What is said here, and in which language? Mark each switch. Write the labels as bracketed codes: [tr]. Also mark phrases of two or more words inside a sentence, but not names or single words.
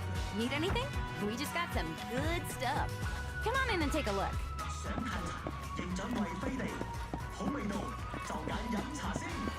[en] Need anything? We just got some good stuff. Come on in and take a look. [yue] 想嘆茶，認準為飛地，好味道就揀飲茶先。